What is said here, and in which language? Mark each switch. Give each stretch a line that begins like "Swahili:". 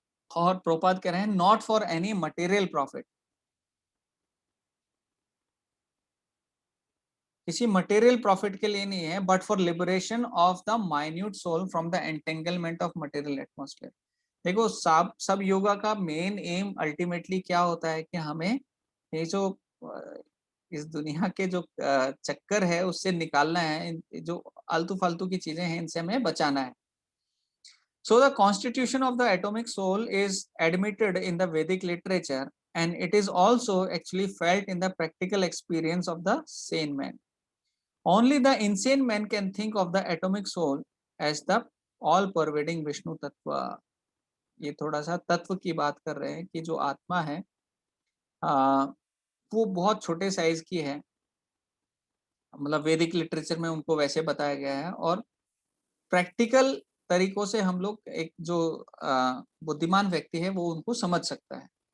Hindi: और प्रोपाद कह रहे हैं
English: not for any material profit,
Hindi: किसी मटेरियल प्रॉफिट के लिए नहीं है,
English: But for liberation of the minute soul from the entanglement of material atmosphere.
Hindi: देखो सब योगा का मेन एम अल्टीमेटली क्या होता है कि हमें ये जो इस दुनिया के जो चक्कर है उससे निकालना है, जो आलतू फालतू की चीजें हैं इनसे हमें बचाना है।
English: So the constitution of the atomic soul is admitted in the Vedic literature, and it is also actually felt in the practical experience of the sane man. Only the insane man can think of the atomic soul as the all pervading Vishnu tattva.
Hindi: ये थोड़ा सा तत्व की बात कर रहे हैं कि जो आत्मा है आ, वो बहुत छोटे साइज की है, मतलब वैदिक लिटरेचर में उनको वैसे बताया गया है। और प्रैक्टिकल तरीकों से हम लोग एक जो बुद्धिमान व्यक्ति है वो उनको समझ सकता है।